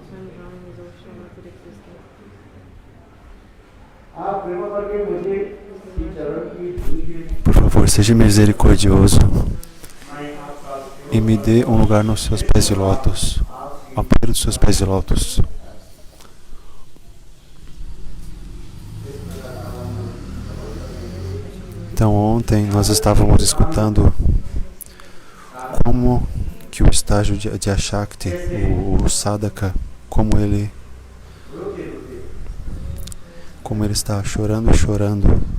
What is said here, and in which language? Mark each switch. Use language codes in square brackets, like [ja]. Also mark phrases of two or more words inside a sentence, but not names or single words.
[hi] आप कृपा करके मुझे इस चरण की धूल। [pt] Por favor, seja misericordioso e me dê um lugar nos seus pés de lótus, ao pé dos seus pés de lótus. Então ontem nós estávamos escutando como que o estágio de Ashakti, o Sadhaka, como ele está chorando e chorando.